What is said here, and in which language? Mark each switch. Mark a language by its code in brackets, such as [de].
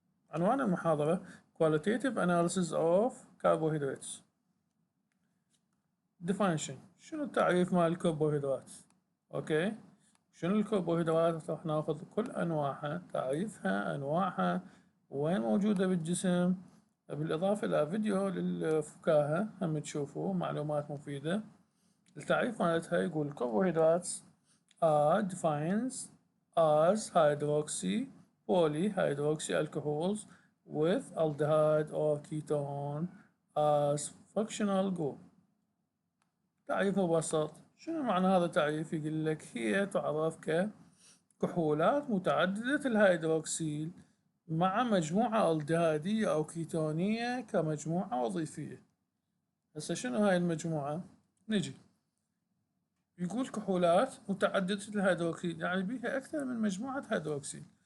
[ar] عنوان المحاضرة [en] Qualitative Analysis of Carbohydrates. [ar] Definition: شنو التعريف مال الكربوهيدرات؟ أوكي، شنو الكربوهيدرات؟ راح ناخذ كل أنواعها، تعريفها، أنواعها، وين موجودة بالجسم، بالإضافة إلى فيديو للفكاهة هم تشوفوا معلومات مفيدة. التعريف مالتها يقول [en] carbohydrates are defined as hydroxy polyhydroxy alcohols with aldehyde or ketone as functional group. [ar] تعريف مبسط. شنو معنى هذا التعريف؟ يقول لك هي تعرف ككحولات متعددة الهيدروكسيل مع مجموعة الدهادية أو كيتونية كمجموعة وظيفية. هسه شنو هاي المجموعة؟ نجي يقول كحولات متعددة الهيدروكسيل، يعني بيها أكثر من مجموعة هيدروكسيل.